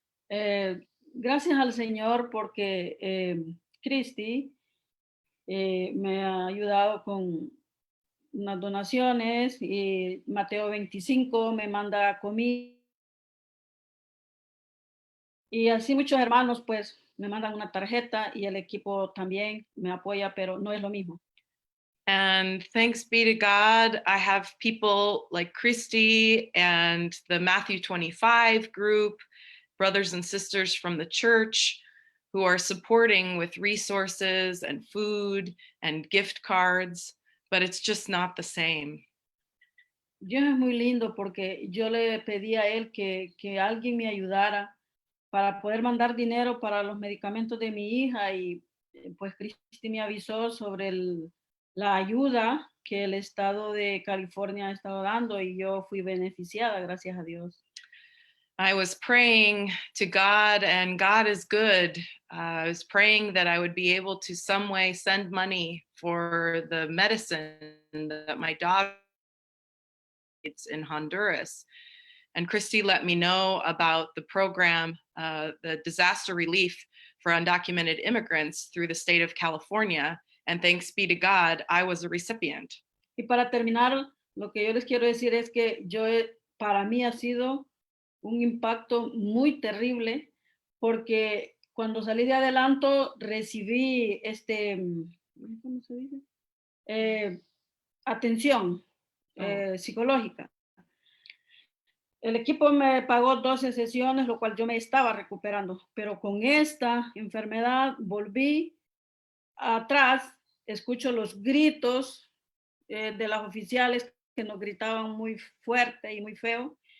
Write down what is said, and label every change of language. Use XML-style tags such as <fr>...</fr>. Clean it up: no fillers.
<es>Gracias al Señor porque Cristi me ha ayudado con unas donaciones y Mateo 25 me manda comida. Y así muchos hermanos pues me mandan una tarjeta y el equipo también me apoya, pero no es lo mismo.</es> <en>And thanks be to God, I have people like Christy and the Matthew 25 group, brothers and sisters from the church who are supporting with resources and food and gift cards, but it's just not the same.</en> <es>Dios es muy lindo porque yo le pedí a él que alguien me ayudara para poder mandar dinero para los medicamentos de mi hija y pues Cristi me avisó sobre la ayuda que el estado de California ha estado dando y yo fui beneficiada, gracias a Dios.</es> <en>I was praying to God and God is good. I was praying that I would be able to some way send money for the medicine that my daughter needs in Honduras. And Christy let me know about the program, the disaster relief for undocumented immigrants through the state of California. And thanks be to God, I was a recipient.</en> <es>Y para terminar, lo que yo les quiero decir es que para mí ha sido un impacto muy terrible porque cuando salí de adelanto recibí ¿cómo se dice? Atención psicológica. El equipo me pagó 12 sesiones, lo cual yo me estaba recuperando, pero con esta enfermedad volví atrás, escucho los gritos de las oficiales que nos gritaban muy fuerte y muy feo.</es>